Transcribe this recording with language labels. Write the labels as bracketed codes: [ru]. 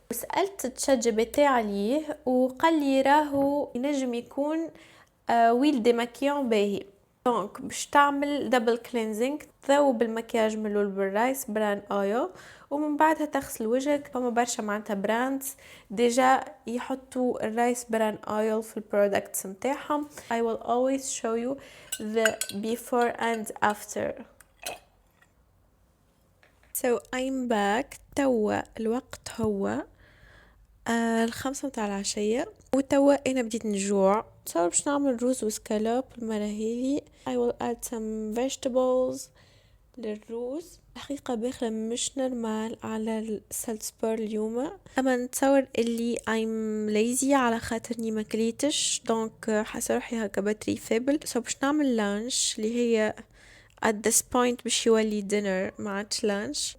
[ar] وسالت تشات جي بي تي عليه وقال لي راهو ينجم يكون ويل ديماكيون باهي. دونك باش تعمل دبل كلينزينج، تذوب المكياج ملول بالرايس بران اويل، ومن بعدها تغسل وجهك. فما برشا معناتها براندز ديجا يحطوا الرايس بران اويل في البرودكتس نتاعهم. [en] I will always show you the before and after. So I'm back. [ar] توا الوقت هو 5 متاع العشية وتوا انا بديت نجوع. صار باش نعمل روز وسكالوب المرة هذي. [en] I will add some vegetables للروز. [ar] الحقيقة باخلة مش نورمال على السلسبور اليوم، اما نتصور اللي I'm lazy على خاطرني ما كليتش، دونك حاسة روحي هكا باتري فيبل. باش نعمل لانش اللي هي at this point باش يولي dinner ما عادش لانش.